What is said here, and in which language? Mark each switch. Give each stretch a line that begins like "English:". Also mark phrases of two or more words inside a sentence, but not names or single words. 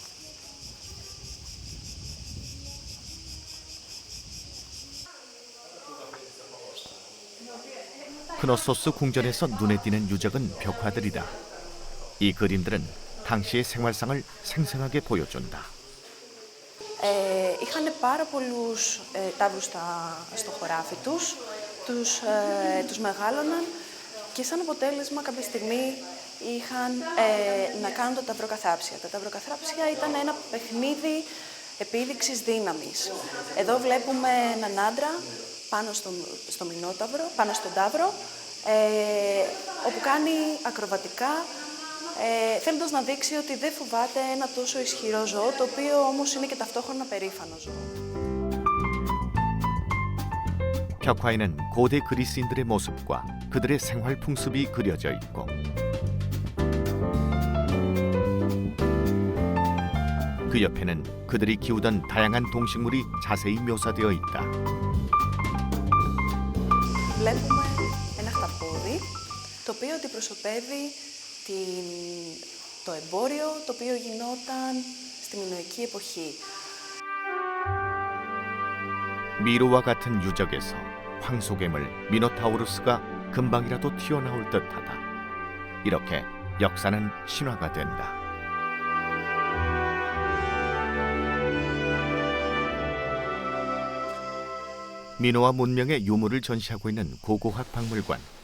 Korean: 크노소스 궁전에서 눈에 띄는 유적은 벽화들이다. 이 그림들은 당시의 생활상을 생생하게 보여준다.
Greek: Είχαν πάρα πολλούς ταύρους στο χωράφι τους, τους μεγάλωναν και σαν αποτέλεσμα κάποια στιγμή είχαν να κάνουν τα ταυροκαθάψια. Τα ταυροκαθάψια ήταν ένα παιχνίδι επίδειξης δύναμης. Εδώ βλέπουμε έναν άντρα πάνω στο μηνόταυρο, πάνω στον ταύρο, όπου κάνει ακροβατικά, θέλοντας να δείξει ότι δεν φοβάται ένα τόσο ισχυρό ζώο, το οποίο όμως είναι και ταυτόχρονα περήφανο ζώο.
Korean: 벽화에는 고대 그리스인들의 모습과 그들의 생활 풍습이 그려져 있고 그 옆에는 그들이 키우던 다양한 동식물이 자세히 묘사되어 있다.
Greek: Βλέπουμε ένα χταπόδι, το οποίο αντιπροσωπεύει το εμπόριο, το οποίο γινόταν στη μινωική εποχή.
Korean: 미로와 같은 유적에서 황소괴물 미노타우루스가 금방이라도 튀어나올 듯하다. 이렇게 역사는 신화가 된다. 민호와 문명의 유물을 전시하고 있는 고고학 박물관.